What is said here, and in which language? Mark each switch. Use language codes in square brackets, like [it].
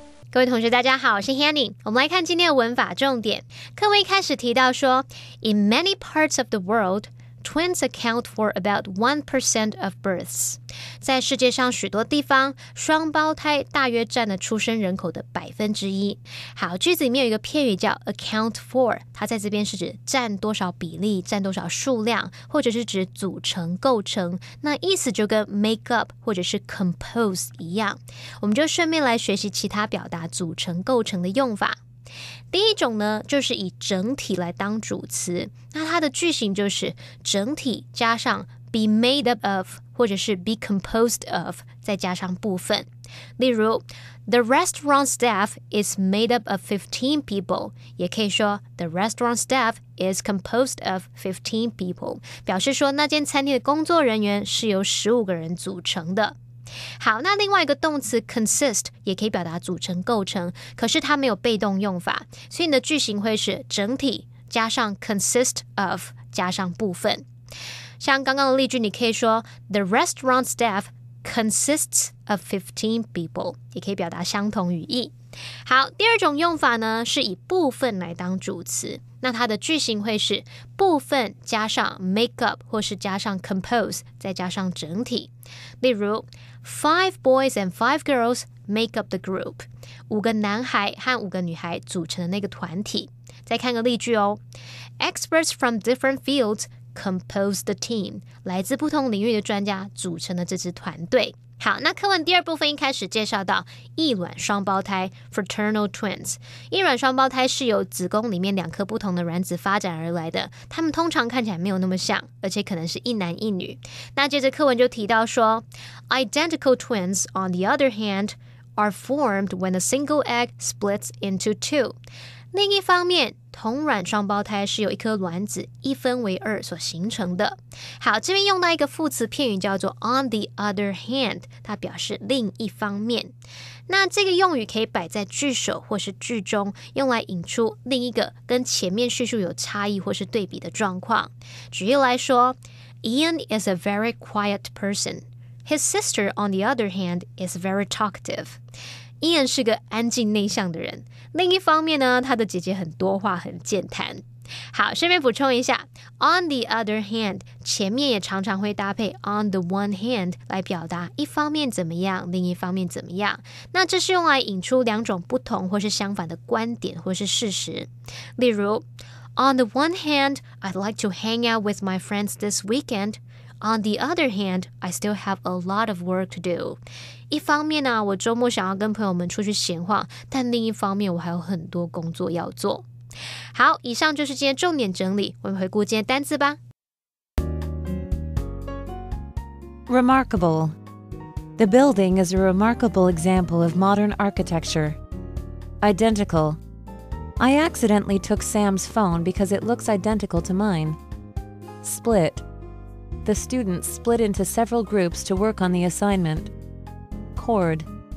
[zh] 各位同学大家好，我是 Hanny。我们来看今天的文法重点。课文一开始提到说 [en] In many parts of the world, twins account for about 1% of births. [zh] 在世界上许多地方，双胞胎大约占了出生人口的1%。好，句子里面有一个片语叫 account for， 它在这边是指占多少比例，占多少数量，或者是指组成、构成。那意思就跟 make up 或者是 compose 一样。我们就顺便来学习其他表达组成、构成的用法。第一种呢，就是以整体来当主词，那它的句型就是整体加上 be made up of 或者是be composed of 再加上部分。例如 [en] The restaurant staff is made up of 15 people， [zh] 也可以说 [en] The restaurant staff is composed of 15 people， [zh] 表示说那间餐厅的工作人员是由15个人组成的。好，那另外一个动词 consist 也可以表达组成、构成，可是它没有被动用法，所以你的句型会是整体加上 consist of 加上部分。像刚刚的例句，你可以说 [en] The restaurant staff consists of 15 people， [zh] 也可以表达相同语义。好，第二种用法呢，是以部分来当主词，那它的句型会是部分加上 make up 或是加上 compose 再加上整体。例如 [en] 5 boys and 5 girls make up the group， [zh] 5个男孩和5个女孩组成的那个团体。再看个例句哦 [en] Experts from different fields compose the team， [zh] 来自不同领域的专家组成了这支团队。好，那课文第二部分一开始介绍到异卵双胞胎 fraternal twins。异卵双胞胎是由子宫里面2颗不同的卵子发展而来的，它们通常看起来没有那么像，而且可能是一男一女。那接着课文就提到说 [en] Identical twins, on the other hand, are formed when a single egg splits into two。 [zh] 另一方面，同卵双胞胎是由一颗卵子一分为2所形成的。好，这边用到一个副词片语叫做 on the other hand， 它表示另一方面。那这个用语可以摆在句首或是句中，用来引出另一个跟前面叙述有差异或是对比的状况。举例来说 [en] Ian is a very quiet person. His sister, on the other hand, is very talkative. [zh] Ian 是个安静内向的人，另一方面呢，他的姐姐很多话，很健谈。好，顺便补充一下 on the other hand 前面也常常会搭配 on the one hand 来表达一方面怎么样，另一方面怎么样。那这是用来引出2种不同或是相反的观点或是事实。例如 [en] On the one hand, I'd like to hang out with my friends this weekend.On the other hand, I still have a lot of work to do. [zh] 一方面呢，我周末想要跟朋友们出去闲晃，但另一方面我还有很多工作要做。好，以上就是今天重点整理，我们回顾今天单字吧。 [en] Remarkable. The building is a remarkable example of modern architecture. Identical. I accidentally took Sam's phone because it looks identical to mine. Split. The students split into several groups to work on the assignment. Cord.